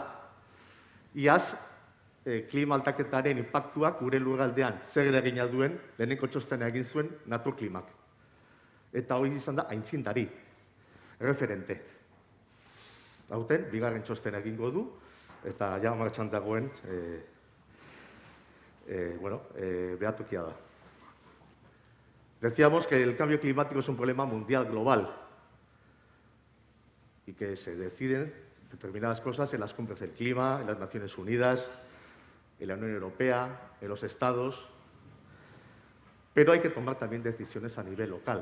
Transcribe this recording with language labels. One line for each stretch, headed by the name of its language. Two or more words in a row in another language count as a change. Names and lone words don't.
Basque: Iaz, klima aldaketaren inpaktuak gure lurraldean zer eragina duen lehenengo txostena egin zuen naturklimak. Eta hori izan da aintzindari, referente. Hauten, bigarren txostena egingo du, eta ja martxan dagoen behatokia da.
Spanish: Decíamos que el cambio climático es un problema mundial global y que se deciden determinadas cosas en las cumbres del clima, en las Naciones Unidas, en la Unión Europea, en los Estados, pero hay que tomar también decisiones a nivel local.